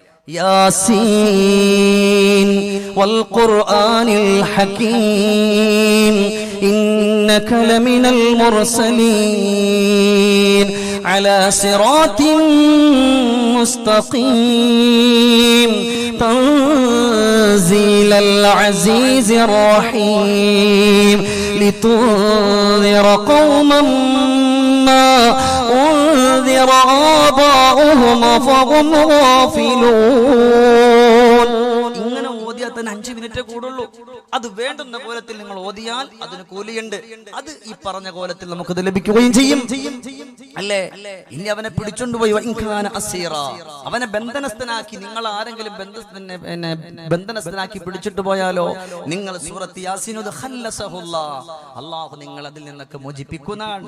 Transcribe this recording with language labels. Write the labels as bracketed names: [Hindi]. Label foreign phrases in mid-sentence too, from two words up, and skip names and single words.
[Arabic] يس والقرآن الحكيم إنك لمن المرسلين على صراط مستقيم تنزيل العزيز الرحيم لتنذر قوما ما أنذر آباؤهم فهم غافلون. [Malayalam] ഇങ്ങനെ ഓതിയാൽ തന്നെ 5 മിനിറ്റേ കൂടുള്ളൂ. അത് വേണ്ടുന്ന കോലത്തിൽ നിങ്ങൾ ഓതിയാൽ അതിന് കൂലിയുണ്ട്. അത് ഈ പറഞ്ഞ കോലത്തിൽ നമുക്കത് ലഭിക്കുകയും ചെയ്യും, അല്ലേ? ഇനി അവനെ പിടിച്ചോണ്ടുപോയി അവനെ ബന്ധനസ്ഥനാക്കി, നിങ്ങൾ ആരെങ്കിലും ബന്ധനസ്ഥനാക്കി പിടിച്ചിട്ട് പോയാലോ നിങ്ങൾ സൂറത്ത് യാസീൻ അല്ലാഹു നിങ്ങൾ അതിൽ നിന്നൊക്കെ മോചിപ്പിക്കുന്നതാണ്.